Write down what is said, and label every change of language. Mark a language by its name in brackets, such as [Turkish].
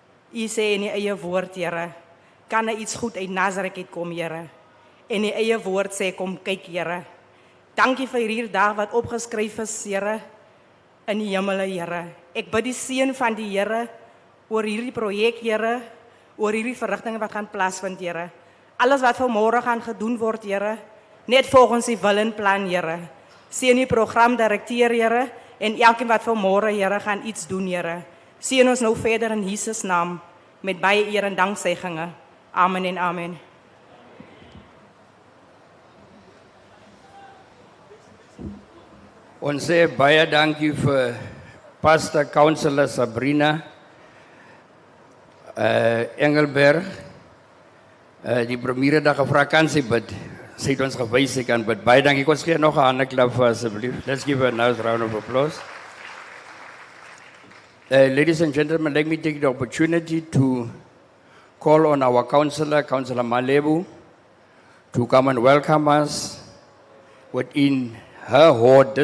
[Afrikaans] U sê in die eie woord, Here, kan iets goed uit Nazareth uitkom, Here. En die eie woord sê, kom kyk, Here. Dankie vir hierdie dag wat opgeskryf is, Here, in die hemele, Here. Ek bid die seën van die Here oor hierdie projek, Here, oor hierdie verrigtinge wat gaan plaasvind, Here. Alles wat vanmôre gaan gedoen word, Here, net volgens die wil en plan, Here. Seën die program direkteur, Here, en elkeen wat vanmôre, Here, gaan iets doen, Here. Seën ons nou verder in Jesus naam met baie eer en dankseggings. Amen en amen. Ons sê baie dankie vir Pastor Councillor Sabrina Engelberg, die premier het gevra kan sy bid. Sy het ons gewys sy kan bid. Baie dankie. Ons gee nog 'n handeklap vir asseblief. [English] Let's give her a nice round of applause. Ladies and gentlemen, let me take the opportunity to call on our councillor, Councillor Malebu, to come and welcome us within her horde.